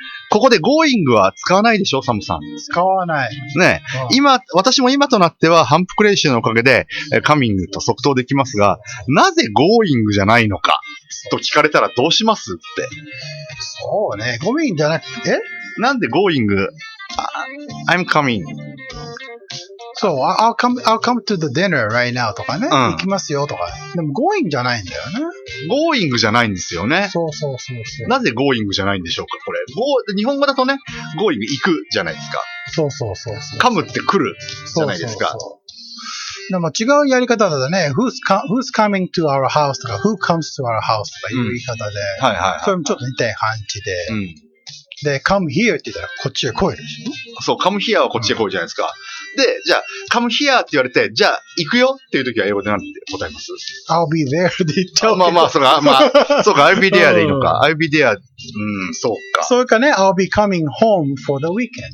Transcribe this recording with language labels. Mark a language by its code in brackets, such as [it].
[ja] ここで going は使わないでしょ、サムさん。使わない。ね。私も今となっては、反復練習のおかげで、coming と即答できますが、なぜ going じゃないのか、と聞かれたらどうしますって。そうね。 going じゃなくて、なんで [en] going、I'm coming。そう、I'll come to the dinner right now [ja] とかね。行きますよとか。でも going じゃないんだよね。 going じゃないんですよね。そう。なぜ going じゃないんでしょうか、これ。日本語だとね、going 行くじゃないですか。そう。 come って来るじゃないですか。でも違うやり方だとね、 [en] who's coming to our house [ja] とか、 [en] who comes to our house [ja] とかいう言い方で、それもちょっと似た感じで、で、 [en] come here [ja] って言ったらこっちへ来いでしょ。そう、 [en] come here [ja] はこっちへ来いじゃないですか。で、じゃあ、come here って言われて、じゃあ、行くよっていう時は英語でなんて答えます？ [en] I'll be there [ja] で言っちゃう。そうか、 [en] I'll be there [ja] でいいのか。 [en] I'll be there、 [ja] そうか。それかね、 [en] I'll be coming home for the weekend。